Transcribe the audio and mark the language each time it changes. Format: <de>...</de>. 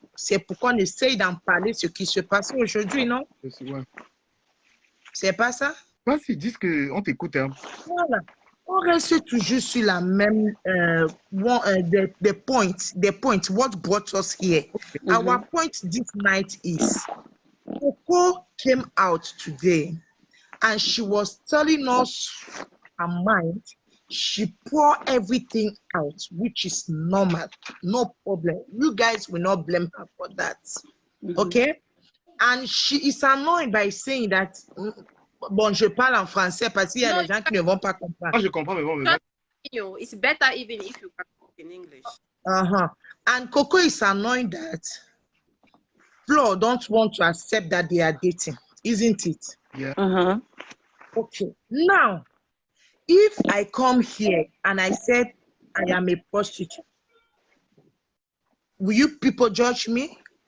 <fr>C'est pour qu'on essaye d'en parler, ce qui se passe aujourd'hui, non? C'est pas ça? Pas s'ils disent qu'on t'écoute. Hein. Voilà. On reste toujours sur la même</fr> <en>the point, what brought us here. Our point this night is, Coco came out today and she was telling us her mind. She poured everything out, which is normal, no problem. You guys will not blame her for that, okay? And she is annoyed by saying that,</en> <fr>bon, je parle en français parce qu'il y a des gens qui ne vont pas comprendre. Moi, je comprends, mais bon.</fr> <en>It's better even if you can talk in English. And Coco is annoyed that Flo don't want to accept that they are dating, isn't it? Yeah. Okay, now, if I come here and I said I am a prostitute, will you people judge me?</en>